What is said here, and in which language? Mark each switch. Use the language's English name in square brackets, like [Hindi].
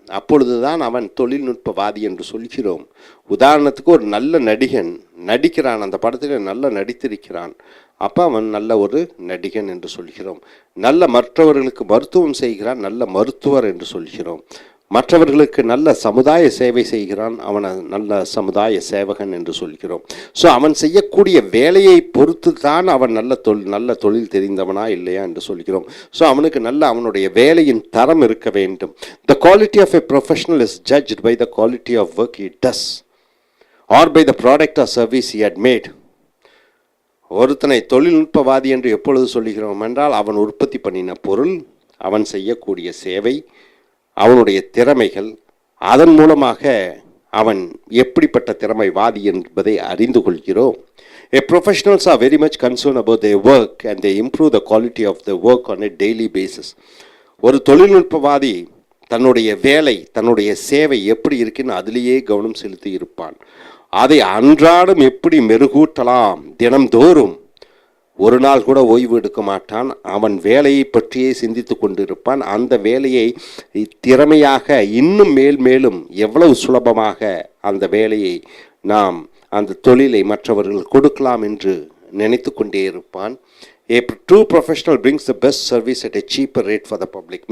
[Tamil] அப்பொழுதுதான் அவன் தொழில்நுட்பவாதி என்று சொல்கிறோம். உதாரணத்துக்கு ஒரு நல்ல நடிகன் நடிக்கிறான், அந்த படத்தில் நல்லா நடித்திருக்கிறான், அப்போ அவன் நல்ல ஒரு நடிகன் என்று சொல்கிறோம். நல்ல மற்றவர்களுக்கு மருத்துவம் செய்கிறான், நல்ல மருத்துவர் என்று சொல்கிறோம். மற்றவர்களுக்கு நல்ல சமுதாய சேவை செய்கிறான், அவனை நல்ல சமுதாய சேவகன் என்று சொல்கிறோம். ஸோ அவன் செய்யக்கூடிய வேலையை பொறுத்து தான் அவன் நல்ல தொழில் தெரிந்தவனா இல்லையா என்று சொல்கிறோம். ஸோ அவனுக்கு நல்ல அவனுடைய வேலையின் தரம் இருக்க வேண்டும். [English] The quality of a professional is judged by the quality of work he does or by the product or service he had made. [Tamil] ஒருத்தனை தொழில்நுட்பவாதி என்று எப்பொழுது சொல்கிறோம் என்றால், அவன் உற்பத்தி பண்ணின பொருள், அவன் செய்யக்கூடிய சேவை, அவனுடைய திறமைகள், அதன் மூலமாக அவன் எப்படிப்பட்ட திறமைவாதி என்பதை அறிந்து கொள்கிறோம். [English] Professionals are very much concerned about their work and they improve the quality of their work on a daily basis. [Tamil] ஒரு தொழில்நுட்பவாதி தன்னுடைய வேலை, தன்னுடைய சேவை எப்படி இருக்குன்னு அதிலேயே கவனம் செலுத்தி இருப்பான். அதை அன்றாடம் எப்படி மெருகூட்டலாம், தினம்தோறும் ஒரு நாள் கூட ஓய்வு எடுக்க மாட்டான். அவன் வேலையை பற்றியே சிந்தித்து கொண்டிருப்பான். அந்த வேலையை திறமையாக இன்னும் மேலும் எவ்வளவு சுலபமாக அந்த வேலையை நாம் அந்த தொழிலை மற்றவர்கள் கொடுக்கலாம் என்று நினைத்து கொண்டே இருப்பான். [English] A true professional brings the best service at a cheaper rate for the public.